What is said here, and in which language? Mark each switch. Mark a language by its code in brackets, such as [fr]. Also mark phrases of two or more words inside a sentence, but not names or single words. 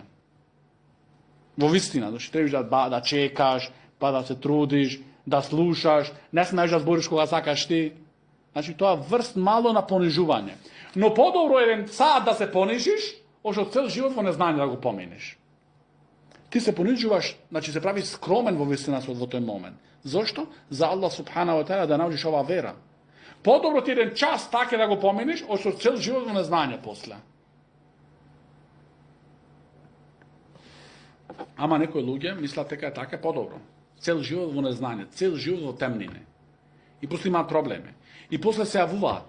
[mk] Во вистина, зашто требаш да чекаш, па да се трудиш, да слушаш, не смееш да збориш кога сакаш ти. Значи тоа врст мало на понижување. Но подобро е 1 сат да се понижиш, ошто цел живот во незнаење да го поминеш. Ти се понижуваш, значи се правиш скромен во вистина во тој момент. Зошто? За Аллах [ar] سبحانه وتعالى [mk] да научиш оваа вера. Подобро ти 1 час така да го поминеш, ошто цел живот во незнаење после. Ама некои луѓе мислат дека е така подобро. Цел живот во незнаење, цел живот во темнине. И после имаат проблеми. И после се јавуваат.